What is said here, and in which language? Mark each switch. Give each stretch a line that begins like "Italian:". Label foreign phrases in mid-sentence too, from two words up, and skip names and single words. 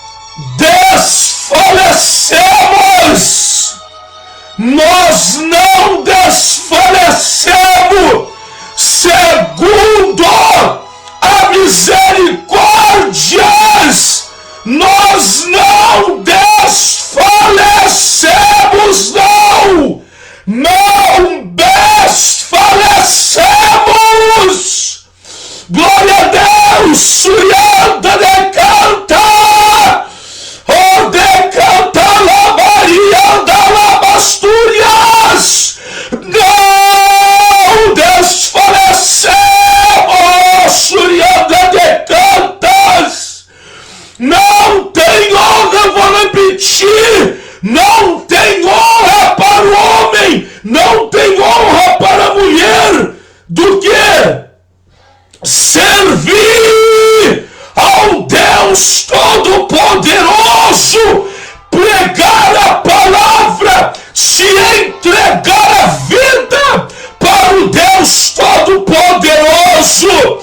Portuguese: desfalecemos, nós não desfalecemos, segundo a misericórdia, nós não desfalecemos, não desfalecemos. Glória a Deus. Surianda decanta, oh decanta la Marianda la Basturias, não desfalecemos. Surianda decantas, não tem honra, eu vou repetir, não tem honra para o homem, não tem honra para a mulher, do que servir ao Deus Todo-Poderoso, pregar a palavra, se entregar a vida para o Deus Todo-Poderoso.